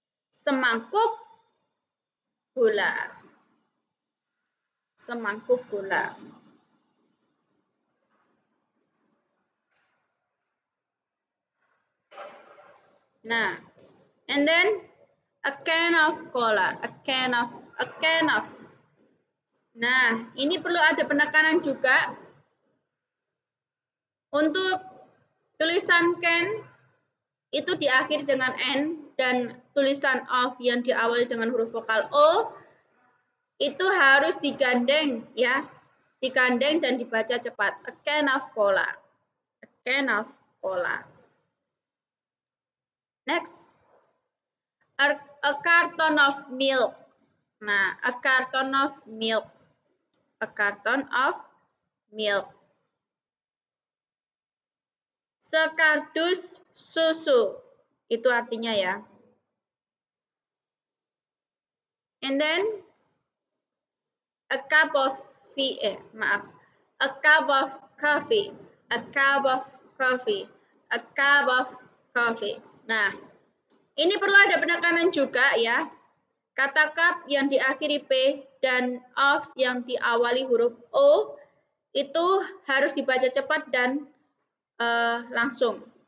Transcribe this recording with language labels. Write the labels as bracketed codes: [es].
[id] Semangkuk gula, semangkuk gula. [en] Nah, and then a can of cola, a can of. [id] Nah, ini perlu ada penekanan juga. Untuk tulisan can itu diakhiri dengan N, dan tulisan of yang diawali dengan huruf vokal O itu harus digandeng, ya. Digandeng dan dibaca cepat. [en] A can of cola. A can of cola. Next, a carton of milk. Nah, a carton of milk. A carton of milk. [id] Sekardus susu. Itu artinya ya. [en] And then a cup of a cup of coffee. A cup of coffee. A cup of coffee. [id] Nah, ini perlu ada penekanan juga ya. Kata cup yang diakhiri P dan of yang diawali huruf O itu harus dibaca cepat dan langsung.